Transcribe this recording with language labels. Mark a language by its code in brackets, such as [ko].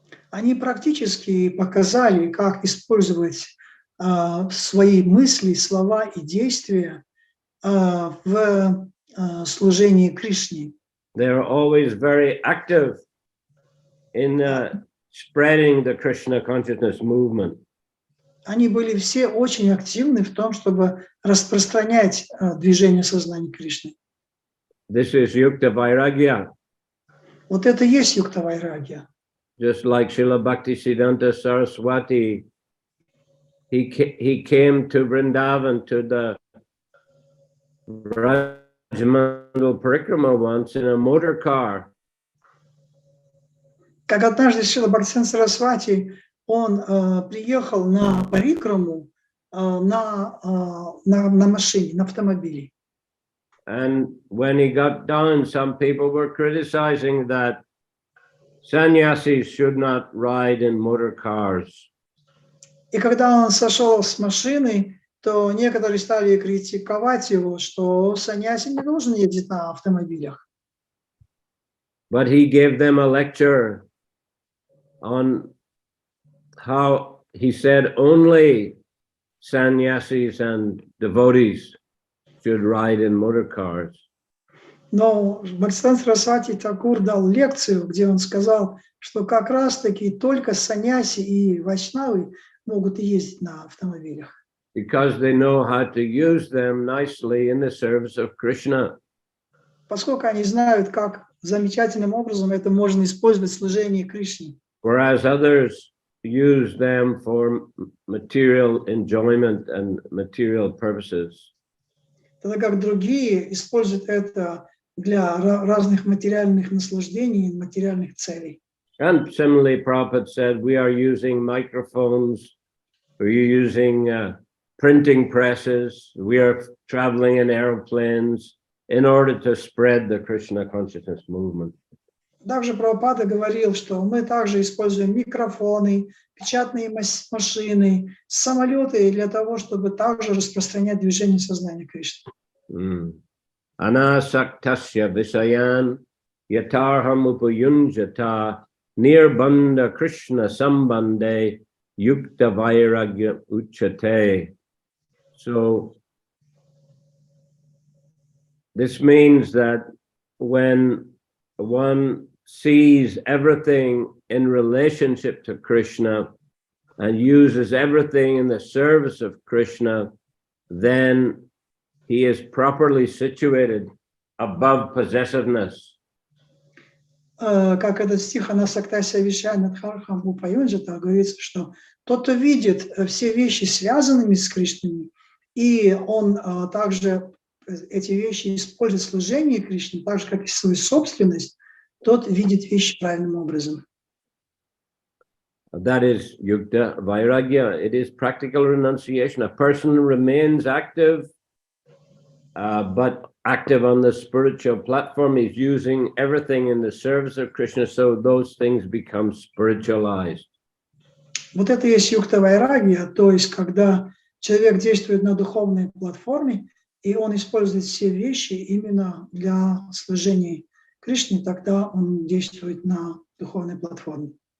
[ru] Они практически показали, как использовать свои мысли, слова и действия в служении Кришне. [en] They are always very active in spreading the Krishna consciousness movement. [ru] Они были все очень активны в том, чтобы распространять движение сознания Кришны. [en] This is Yukta Vairagya. [ru] Вот это и есть юкта вайрагья. [en] Just like Srila Bhaktisiddhanta Saraswati, he came to Vrindavan to the Rajmandal Parikrama once in a motor car. [ru] Как однажды Шрила Бхактивиданта Сарасвати, он приехал на парикраму на машине, на автомобиле. [en] And when he got down, some people were criticizing that sannyasis should not ride in motor cars. [ru] И когда он сошел с машины, то некоторые стали критиковать его, что саньяси не должен ездить на автомобилях. [en] But he gave them a lecture on how he said only sannyasis and devotees should ride in motor cars. [ru] Но Бхактивиданта Сарасвати Тхакур дал лекцию, где он сказал, что как раз-таки только саньяси и вайшнавы могут ездить на автомобилях. [en] Because they know how to use them nicely in the service of Krishna. [ru] Поскольку они знают, как замечательным образом это можно использовать в служении Кришне. [en] Whereas others use them for material enjoyment and material purposes. [ru] Тогда как другие используют это для разных материальных наслаждений и материальных целей. [en] And similarly, Prabhupada said, we are using microphones, we're using printing presses, we are traveling in airplanes in order to spread the Krishna consciousness movement. [ru] Также Прабхупада говорил, что мы также используем микрофоны, печатные машины, самолеты для того, чтобы также распространять движение сознания Кришны. [sa] Anasaktasya visayan yatarham upayunjata nirbandha Krishna sambande yukta vairagya uchate. [en] So this means that when one sees everything in relationship to Krishna and uses everything in the service of Krishna, then he is properly situated above possessiveness. [ru] Как этот стих [sa] «Анасактася вишая надхархам упаюнджата» [ru] говорится, что тот, кто видит все вещи связанными с Кришной, и он также эти вещи использует в служении Кришне, так же, как и свою собственность, тот видит вещи правильным образом. [en] That is yukta vairagya. It is practical renunciation. A person remains active, but active on the spiritual platform. He's using everything in the service of Krishna, so those things become spiritualized. [ru] Вот это и есть юкта вайрагья, то есть когда человек действует на духовной платформе, и он использует все вещи именно для служения Кришне, тогда он действует на духовной платформе.